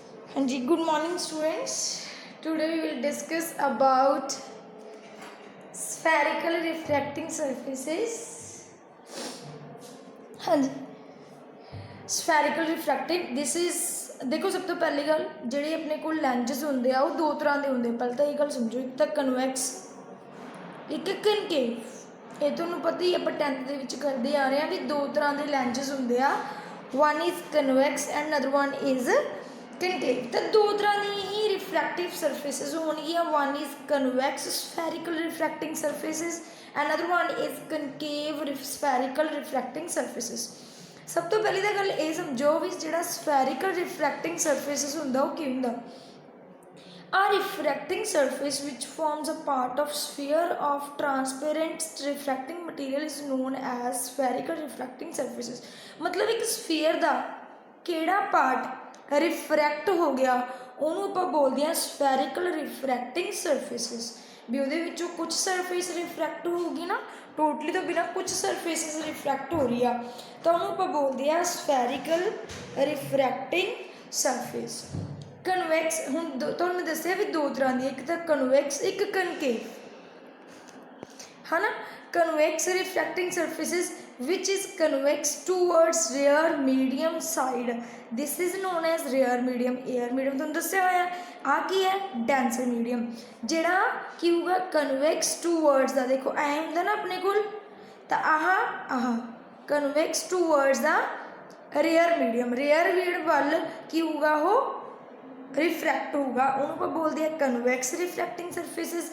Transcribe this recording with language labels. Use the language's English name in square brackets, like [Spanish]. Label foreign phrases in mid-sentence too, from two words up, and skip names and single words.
[Punjabi] ਹਾਂ ਜੀ, [English] good morning students. Today we will discuss about spherical refracting surfaces. [Punjabi] ਹਾਂ ਜੀ, [English] spherical refracting this is [Punjabi] ਦੇਖੋ ਸਭ ਤੋਂ ਪਹਿਲੀ ਗੱਲ ਜਿਹੜੇ ਆਪਣੇ ਕੋਲ ਲੈਂजेस ਹੁੰਦੇ ਆ ਉਹ ਦੋ ਤਰ੍ਹਾਂ ਦੇ ਹੁੰਦੇ। ਪਹਿਲਾਂ ਤਾਂ ਇਹ ਗੱਲ ਸਮਝੋ, ਇੱਕ ਤਾਂ ਕਨਵੈਕਸ, ਇੱਕ ਕਨਕੇਵ। ਇਹ ਤੁਹਾਨੂੰ ਪਤਾ ਹੀ ਆਪਾਂ 10th ਦੇ ਵਿੱਚ ਕਰਦੇ ਆ ਰਹੇ ਹਾਂ ਵੀ ਦੋ ਤਰ੍ਹਾਂ ਦੇ ਲੈਂजेस ਹੁੰਦੇ ਆ। [English] one is convex and another one is concave। [Punjabi] ਤਾਂ ਦੋ ਤਰ੍ਹਾਂ ਦੀ ਹੀ [English] refractive surfaces [Punjabi] ਹੋਣਗੀਆਂ। [English] one is convex spherical refracting surfaces and another one is concave spherical refracting surfaces। [Punjabi] ਸਭ ਤੋਂ ਪਹਿਲੀ ਤਾਂ ਗੱਲ ਇਹ ਸਮਝੋ ਵੀ ਜਿਹੜਾ [English] spherical refracting surfaces [Punjabi] ਹੁੰਦਾ ਉਹ ਕੀ ਹੁੰਦਾ। [English] A refracting surface which forms a part of sphere of transparent refracting material is known as spherical refracting surfaces। [Punjabi] ਮਤਲਬ ਇੱਕ sphere ਦਾ ਕਿਹੜਾ part refract ਹੋ ਗਿਆ ਉਹਨੂੰ ਆਪਾਂ ਬੋਲਦੇ ਹਾਂ [English] spherical refracting surfaces। [Punjabi] ਵੀ ਉਹਦੇ ਵਿੱਚੋਂ ਕੁਝ ਸਰਫੇਸ ਰਿਫਰੈਕਟ ਹੋਊਗੀ ਨਾ, ਟੋਟਲੀ ਤੋਂ ਬਿਨਾਂ ਕੁਝ ਸਰਫੇਸਿਸ ਰਿਫਰੈਕਟ ਹੋ ਰਹੀ ਆ, ਤਾਂ ਉਹਨੂੰ ਆਪਾਂ ਬੋਲਦੇ ਆ [English] spherical refracting surface। [Punjabi] ਕਨਵੈਕਸ ਹੁਣ ਤੁਹਾਨੂੰ ਮੈਂ ਦੱਸਿਆ ਵੀ ਦੋ ਤਰ੍ਹਾਂ ਦੀ, ਇੱਕ ਤਾਂ ਕਨਵੈਕਸ, ਇੱਕ ਕਨਕੇਵ, ਹੈ ਨਾ। [English] convex refracting surfaces which is convex towards rear medium side, this is known as rear medium। air medium [Punjabi] ਤੁਹਾਨੂੰ ਦੱਸਿਆ ਹੋਇਆ ਆ ਕੀ ਹੈ, [English] denser medium. [Punjabi] ਜਿਹੜਾ ਕੀ ਹੋਊਗਾ [English] convex towards the, [Punjabi] ਦੇਖੋ ਐ ਹੁੰਦਾ ਨਾ ਆਪਣੇ ਕੋਲ, ਤਾਂ ਆਹ [English] convex towards the rare medium, rare medium [Punjabi] ਵੱਲ ਕੀ ਹੋਊਗਾ ਉਹ ਰਿਫਰੈਕਟ ਹੋਊਗਾ, ਉਹਨੂੰ ਆਪਾਂ ਬੋਲਦੇ ਆ [English] convex refracting surfaces.